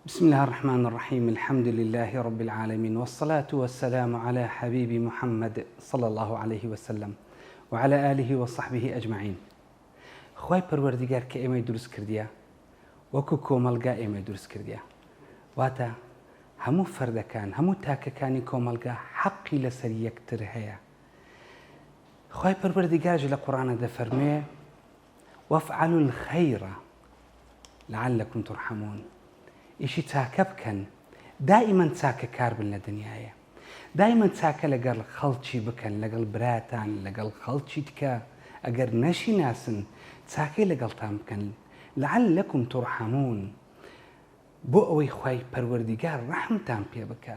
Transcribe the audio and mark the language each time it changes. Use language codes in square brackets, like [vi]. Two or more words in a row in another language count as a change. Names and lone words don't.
[ar] بسم الله الرحمن الرحيم. الحمد لله رب العالمين، والصلاة والسلام على حبيب محمد صلى الله عليه وسلم وعلى آله وصحبه أجمعين. [ckb] خواي پروردگار کە ئێمەی دروست کردیە وەکو کۆمەلگا ئێمەی دروست کردیە، واتە هەموو فەردەکان هەموو تاکەکانی کۆمەلگا حەقی لەسەر یەکتر هەیە. خواي پروردگارش لە قورئانە دەفەرمێ [ar] وافعلوا الخير لعلكم ترحمون. [ckb] ئیشی چاکە بکەن، دائیمەن چاکە کار بن لە دنیاە، دائیمەن چاکە لەگەڵ خەڵکی بکەن، لەگەڵ براتان، لەگەڵ خەڵکی تکە ئەگەر نەشی ناسن چاکەی لەگەڵتان بکەن [ar] لعلكم ترحمون، [ckb] بۆ ئەوەی خوای پەروەردیگار ڕەحمتان پێ بکە.